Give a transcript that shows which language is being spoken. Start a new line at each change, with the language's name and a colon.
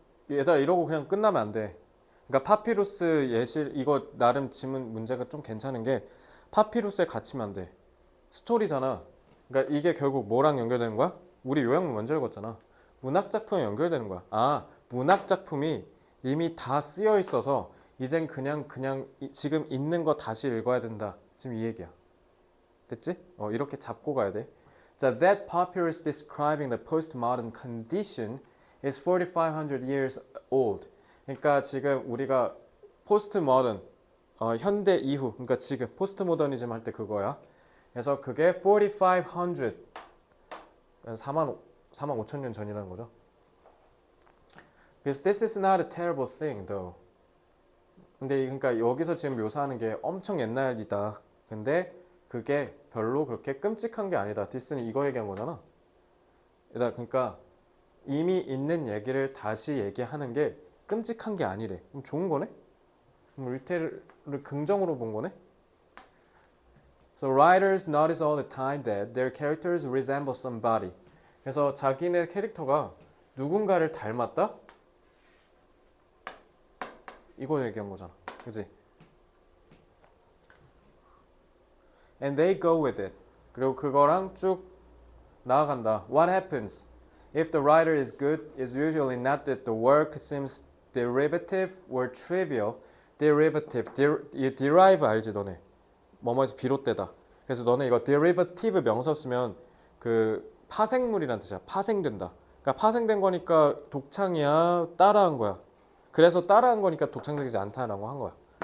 Korean: 얘들아 이러고 그냥 끝나면 안 돼. 그러니까 파피루스 예실 이거 나름 지문 문제가 좀 괜찮은 게 파피루스에 갇히면 안 돼. 스토리잖아. 그러니까 이게 결국 뭐랑 연결되는 거야? 우리 요약문 먼저 읽었잖아. 문학 작품에 연결되는 거야. 아, 문학 작품이 이미 다 쓰여 있어서 이젠 그냥 지금 있는 거 다시 읽어야 된다. 지금 이 얘기야. 됐지? 이렇게 잡고 가야 돼.
English: 자, that papyrus describing the postmodern condition is 4,500 years old.
Korean: 그러니까 지금 우리가 postmodern 현대 이후, 그러니까 지금 포스트모더니즘 할 때 그거야. 그래서 그게 4,500, 4만 5천 년 전이라는 거죠. 그래서
English: this is not a terrible thing, though.
Korean: 근데 그러니까 여기서 지금 묘사하는 게 엄청 옛날이다. 근데 그게 별로 그렇게 끔찍한 게 아니다. 디스는 이거 얘기한 거잖아. 그러니까 이미 있는 얘기를 다시 얘기하는 게 끔찍한 게 아니래. 그럼 좋은 거네? 그럼 리테일을 긍정으로 본 거네?
English: So writers notice all the time that their characters resemble somebody.
Korean: 그래서 자기네 캐릭터가 누군가를 닮았다? 이거 얘기한 거잖아. 그치?
English: And they go with it.
Korean: 그리고 그거랑 쭉 나아간다.
English: What happens? If the writer is good, it's usually not that the work seems derivative or trivial.
Korean: derivative, derive 알지 너네? 뭐뭐에서 비롯되다. 그래서 너네 이거 derivative 명사 쓰면 그 파생물이란 뜻이야. 파생된다. 그러니까 파생된 거니까 독창이야, 따라한 거야. 그래서 따라한 거니까 독창적이지 않다라고 한 거야.